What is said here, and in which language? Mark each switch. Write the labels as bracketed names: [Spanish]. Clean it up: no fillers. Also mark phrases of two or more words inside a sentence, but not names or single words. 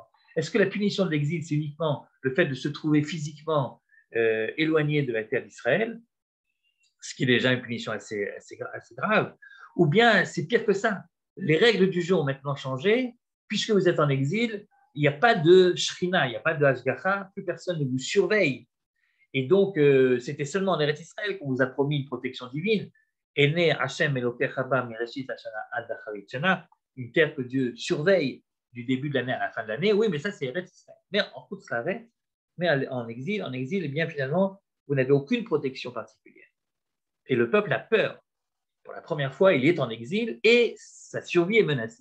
[French] Est-ce que la punition de l'exil, c'est uniquement le fait de se trouver physiquement éloigné de la terre d'Israël, ce qui est déjà une punition assez grave, ou bien c'est pire que ça. Les règles du jeu ont maintenant changé, puisque vous êtes en exil, il n'y a pas de shrina, il n'y a pas de hashgacha, plus personne ne vous surveille. Et donc, c'était seulement en Eretz Israël qu'on vous a promis une protection divine. [Hebrew] עיני ה' אלוקיך בה מרשית השנה עד אחרית שנה, [French] une terre que Dieu surveille du début de l'année à la fin de l'année. Oui, mais ça, c'est Eretz Israël. Mais en toute s'arrête, mais en exil, eh bien, finalement, vous n'avez aucune protection particulière. Et le peuple a peur. Pour la première fois, il est en exil et sa survie est menacée.